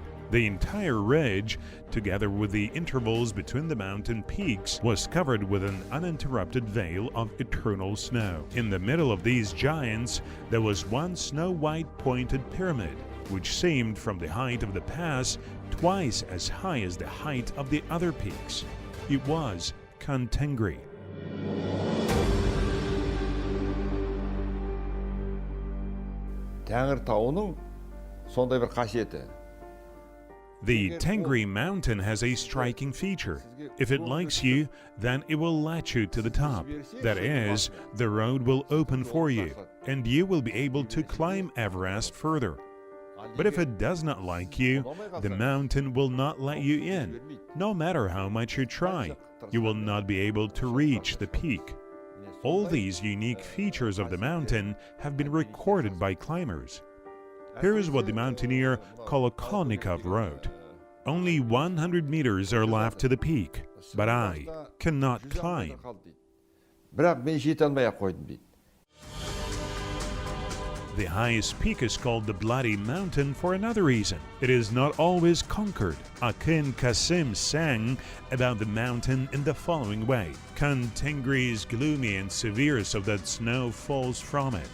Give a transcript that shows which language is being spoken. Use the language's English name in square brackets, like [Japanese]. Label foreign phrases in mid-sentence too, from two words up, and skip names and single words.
[English] The entire ridge, together with the intervals between the mountain peaks, was covered with an uninterrupted veil of eternal snow. In the middle of these giants, there was one snow-white pointed pyramid, which seemed from the height of the pass twice as high as the height of the other peaks. It was Khan-Tengri. [Kazakh] Тәңір тауының сондай бір қасиеті. [English] The Tengri Mountain has a striking feature. If it likes you, then it will let you to the top. That is, the road will open for you, and you will be able to climb Everest further. But if it does not like you, the mountain will not let you in. No matter how much you try, you will not be able to reach the peak. All these unique features of the mountain have been recorded by climbers. Here is what the mountaineer Kolokholnikov wrote. Only 100 meters are left to the peak, but I cannot climb. [Kazakh] Бірақ мен жете алмай-ақ қойдым дейді. [English] The highest peak is called the Bloody Mountain for another reason. It is not always conquered. Akin Kasim sang about the mountain in the following way. Khan-Tengri is gloomy and severe so that snow falls from it.